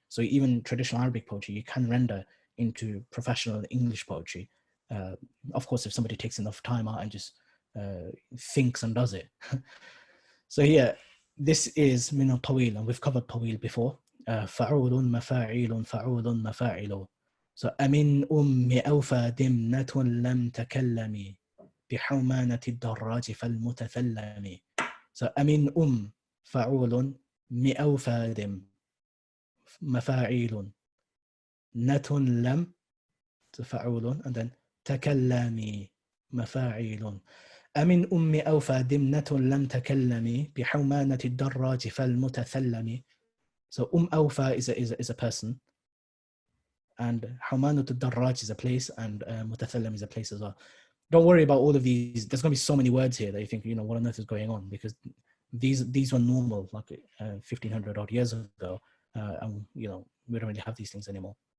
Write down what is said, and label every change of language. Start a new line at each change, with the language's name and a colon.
English: So even traditional Arabic poetry, you can render into professional English poetry. Of course, if somebody takes enough time out and just thinks and does it. So here, this is min al-Ṭawīl, and we've covered Ṭawīl before.
Arabic: فعول مفاعيل فعول مفاعل. So أمن أوفى دمنة لم تكلم بحومانة الدراج فالمتثلم. So أمن فعول مأوفى دم مفاعيل نة لم فعول
English: and then
Arabic: تكلمي مفاعيل. أمن أوفى دمنة لم تكلم بحومانة الدراج فالمتثلم.
English: So Awfa is a person, and Humanut al-Darraj is a place, and Mutathallam is a place as well. Don't worry about all of these. There's going to be so many words here that you think, you know, what on earth is going on, because these were normal like 1500 odd years ago, and you know, we don't really have these things anymore.